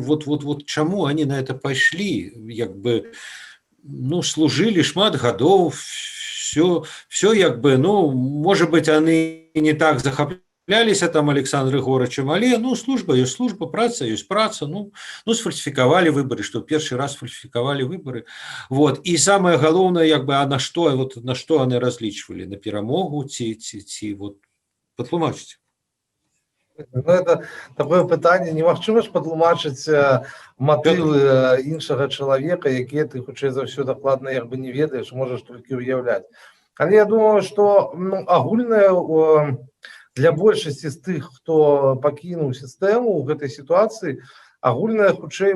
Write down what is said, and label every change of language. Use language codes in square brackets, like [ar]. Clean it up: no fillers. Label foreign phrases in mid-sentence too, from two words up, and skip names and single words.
[ru] Вот чаму они на это пайшлі? [be] Як бы, ну, служылі шмат гадоў, все як бы, ну, можа быць, они не так захапляліся там Александром Григоровичем, але, ну, служба есть служба, праца есть праца, ну, [ru] сфальсификовали выборы, что первый раз фальсификовали выборы, вот, и самое главное, [be] як бы, [ru] а на что они различивали, [be] на перамогу, вот, патлумачыць. Ну, [ru] это такое [be] пытанне, немагчыма ж патлумачыць матывы іншага чалавека, якія ты, хутчэй за ўсё, дакладна як бы не ведаеш, можаш толькі ўяўляць. Але я думаю, што ну, агульнае для большасці з тых, хто пакінуў сістэму ў гэтай сітуацыі, агульнае, хутчэй